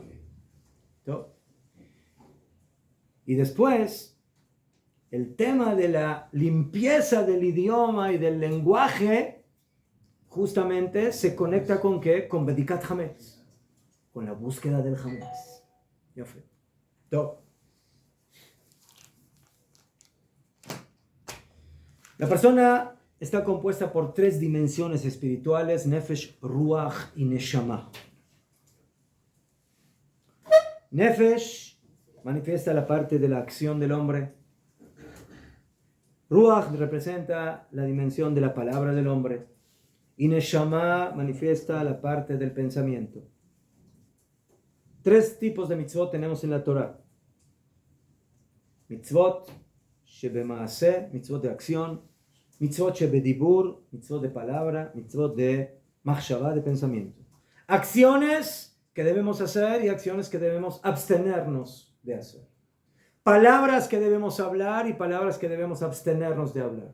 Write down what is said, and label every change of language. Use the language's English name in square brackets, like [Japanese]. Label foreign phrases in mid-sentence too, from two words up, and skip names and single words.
[Spanish] Y después, el tema de la limpieza del idioma y del lenguaje, justamente se conecta con ¿qué? Con [Hebrew] Bedikat Hametz, [Spanish] con la búsqueda del Hametz. Ya fue. La persona está compuesta por 3 dimensiones espirituales: [Hebrew] Nefesh, Ruach y Neshama. [Spanish] Nefesh manifiesta la parte de la acción del hombre. Ruach representa la dimensión de la palabra del hombre. Y Neshama manifiesta la parte del pensamiento. 3 tipos de mitzvot tenemos en la Torah. [Hebrew] Mitzvot shebemaaseh, [Spanish] mitzvot de acción. [Hebrew] Mitzvot shebedibur, [Spanish] mitzvot de palabra. Mitzvot de machshavá, de pensamiento. Acciones que debemos hacer y acciones que debemos abstenernos de hacer. palabras que debemos hablar y palabras que debemos abstenernos de hablar.